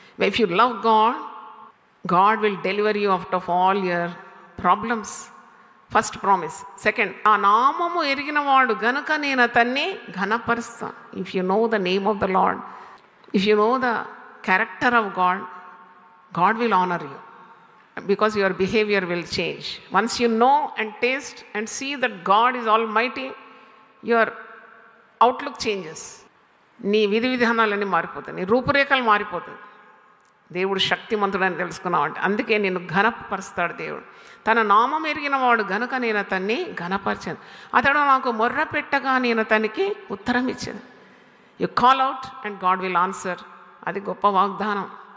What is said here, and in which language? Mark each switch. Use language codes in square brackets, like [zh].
[en] If you love God, God will deliver you out of all your problems. First promise. [te] Second, ఆ నామము ఎరిగిన వాడు గనుక నేను అతన్ని ఘనపరుస్తాను. [en] If you know the name of the Lord, if you know the character of God, God will honour you because your behavior will change. Once you know and taste and see that God is almighty, your outlook changes. [te] నీ విధి విధానాలన్నీ మారిపోతాయి, నీ రూపురేఖలు మారిపోతాయి. దేవుడు శక్తిమంతుడని తెలుసుకున్నావంటే అందుకే నిన్ను ఘనపరుస్తాడు దేవుడు. తన నామం ఎరిగిన వాడు గనుక నేను అతన్ని ఘనపరిచాను. అతడు నాకు మొర్ర పెట్టగా నేను అతనికి ఉత్తరం ఇచ్చాను. [en] You call out and God will answer. [te] అది గొప్ప వాగ్దానం.